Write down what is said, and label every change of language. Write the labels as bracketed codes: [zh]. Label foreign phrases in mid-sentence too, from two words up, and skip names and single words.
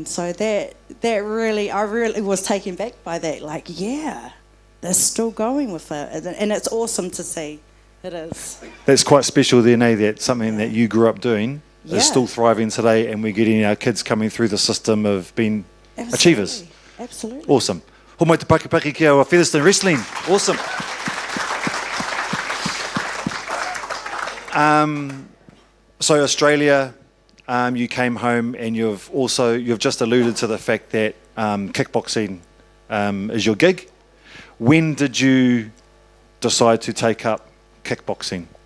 [en] So that really, I really was taken back by that. Like, yeah, they're still going with it. And it's awesome to see. It is. That's quite special then, eh? That something that you grew up doing Yeah. is still thriving today, and we're getting our kids coming through the system of being achievers. Absolutely. Awesome. [mi] Homai te pakipaki ki aua Featherston Wrestling. [en] Awesome. So Australia, you came home, and you've just alluded to the fact that kickboxing is your gig. When did you decide to take up kickboxing?